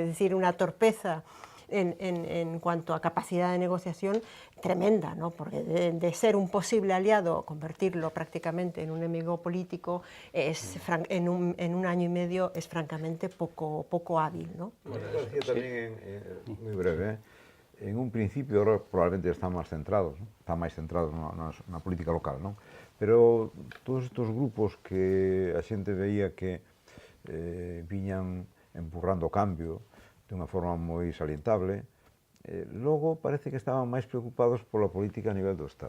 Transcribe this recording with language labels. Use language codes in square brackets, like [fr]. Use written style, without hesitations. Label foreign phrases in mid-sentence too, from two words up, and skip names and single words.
[es] Es decir, una torpeza en cuanto a capacidad de negociación tremenda, ¿no? Porque de ser un posible aliado, convertirlo prácticamente en un enemigo político, en un año y medio es francamente poco hábil, ¿no? Bueno, decía también, muy breve, en un principio [gl] ahora probablemente están máis centrados na política local, non? Pero todos estes grupos que a xente veía que viñan empurrando o cambio de unha forma moi salientable, logo parece que estaban máis preocupados pola política a nivel do Estado.